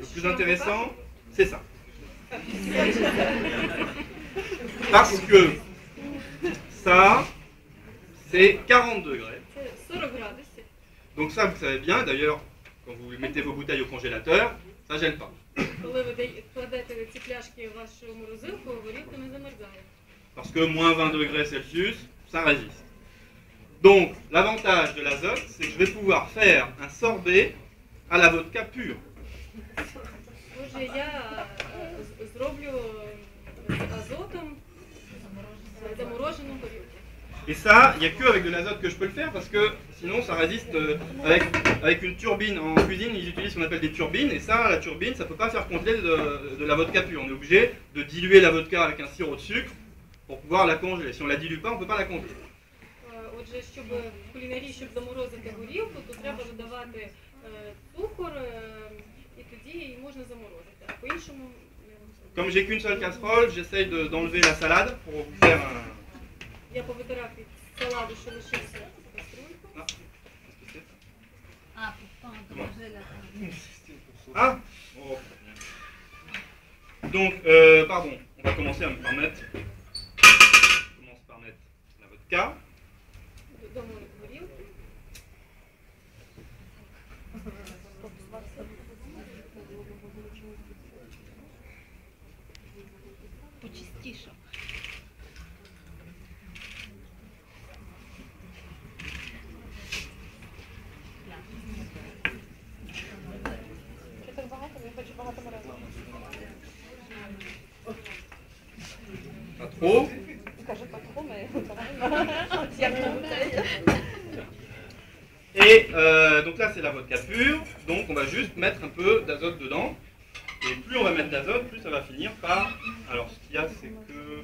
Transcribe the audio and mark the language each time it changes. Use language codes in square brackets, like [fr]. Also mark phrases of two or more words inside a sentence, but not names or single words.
[fr] Le plus intéressant, c'est ça. Parce que ça, c'est 40 degrés. [uk] Це 40 градусів. [fr] Donc ça, vous savez bien, d'ailleurs, quand vous mettez vos bouteilles au congélateur, ça gêne pas. [uk] Коли ви кладете ці пляшки в вашу морозилку, горілка не замерзає. [fr] Parce que moins 20 degrés Celsius, ça résiste. Donc, l'avantage de l'azote, c'est que je vais pouvoir faire un sorbet à la vodka pure. [uk] Отже, я зроблю з азотом заморожену горілку. [fr] Et ça, il n'y a que avec de l'azote que je peux le faire, parce que sinon ça résiste avec une turbine. En cuisine, ils utilisent ce qu'on appelle des turbines, et ça, la turbine, ça ne peut pas faire congeler de la vodka pure. On est obligé de diluer la vodka avec un sirop de sucre pour pouvoir la congeler. Si on ne la dilue pas, on ne peut pas la congeler. [uk] Отже, щоб в кулінарії, щоб заморозити горілку, то треба додавати цукор, і тоді її можна заморозити. А по-іншому... [fr] Comme j'ai qu'une seule casserole, j'essaye d'enlever la salade pour vous faire un... [uk] Я повитирав від саладу, що лишився каструльку. Ah oh. [fr] Donc, pardon, on va commencer par mettre... On commence par mettre la vodka. [uk] Додамо горілку. Почистіше. Так багато, я хочу багато морозива. [fr] Pas trop. [uk] Каже, так хуме. [fr] Et donc là c'est la vodka pure, donc on va juste mettre un peu d'azote dedans. Et plus on va mettre d'azote, plus ça va finir par... Alors ce qu'il y a, c'est que